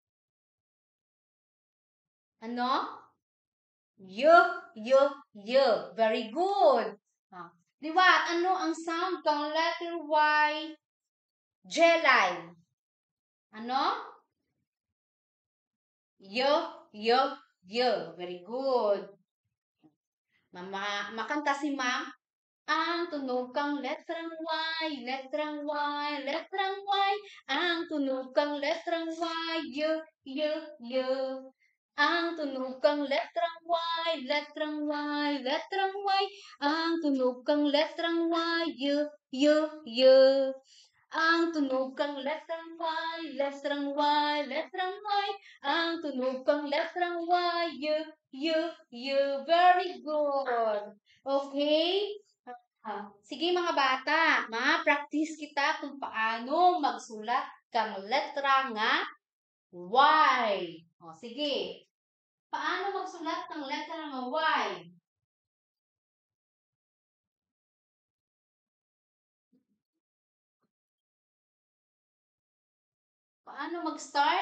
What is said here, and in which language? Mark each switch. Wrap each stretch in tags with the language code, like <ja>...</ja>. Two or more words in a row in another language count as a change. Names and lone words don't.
<hil>Ano? Y.</hil> <en>Very good.</en> <hil>Liwat, ano ang sound kang letter Y? Jelly. Ano? Y.</hil> <en>Very good.</en> <hil>Makanta si ma'am. Ang tunog kang letrang Y, letrang Y, letrang Y. Ang tunog kang letrang Y, Y. Ang tunog kang letrang Y, letrang Y, letrang Y. Ang tunog kang letrang Y, Y. Ang tunog kang letrang Y, letrang Y, letrang Y. Ang tunog kang letrang Y, Y.</hil> <en>Very good. Okay?</en> <hil>Sige mga bata, ma-practice kita kung paano magsulat kang letra nga Y. Sige.</hil> <tl>Paano magsulat ng letra nga Y? Paano mag-start?</tl>